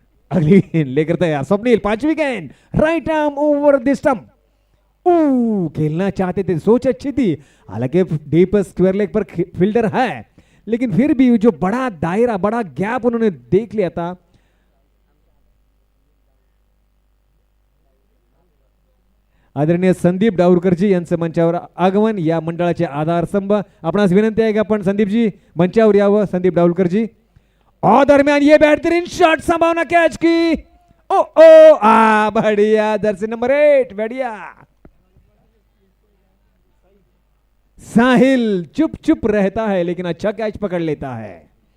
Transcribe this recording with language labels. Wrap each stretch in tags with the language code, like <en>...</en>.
<hi>अगली गेंद लेकर तैयार स्वप्निल, 5वीं गेंद, right arm over the stump. खेलना चाहते थे, सोच अच्छी थी, हालांकि डीप स्क्वायर लेग पर फील्डर है, लेकिन फिर भी जो बड़ा दायरा, बड़ा गैप उन्होंने देख लिया था।</hi> <mr>आदरणीय संदीप डावरकरजी यांचं मंचावर आगमन, या मंडळाचे आधारस्तंभ। आपणास विनंती आहे की आपण संदीपजी मंचावर यावं।</mr> <hi>संदीप डावरकरजी, और दरमियान ये बेहतरीन शॉट, संभावना कैच की, ओ बढ़िया, जर्सी नंबर 8, बढ़िया। साहिल चुप चुप रहता है लेकिन अच्छा कैच पकड़ लेता है।</hi>